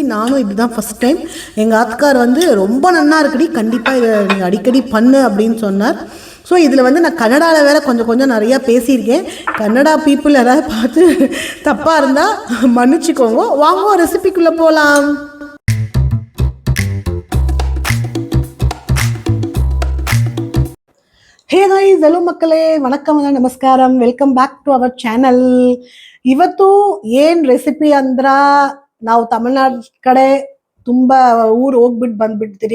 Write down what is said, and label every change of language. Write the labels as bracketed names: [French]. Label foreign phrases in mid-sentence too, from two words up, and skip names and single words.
[Tamil] நானும் இதுதான் [English] first time. [Tamil] எங்கள் ஆத்துக்கார் வந்து ரொம்ப நன்னா இருக்குடி, கண்டிப்பாக இதை நீங்கள் அடிக்கடி பண்ணு அப்படின்னு சொன்னார். ஸோ இதில் வந்து நான் கன்னடாவில் வேறு கொஞ்சம் நிறையா பேசியிருக்கேன். கன்னடா பீப்புள் யாராவது பார்த்து தப்பாக இருந்தால் மன்னிச்சிக்கோங்க. வாங்க ரெசிபிக்குள்ளே போகலாம். [English] hey guys, hello ಮಕ್ಕಳೇ, [Tamil] வணக்கம், நமஸ்காரம், [English] welcome back to our channel. [Kannada] ಇವತ್ತು ಏನು ರೆಸಿಪಿ ಅಂದ್ರೆ, ನಾವು ತಮಿಳ್ನಾಡು ಕಡೆ ತುಂಬ ಊರು ಹೋಗ್ಬಿಟ್ಟು ಬಂದ್ಬಿಡ್ತೀರಿ.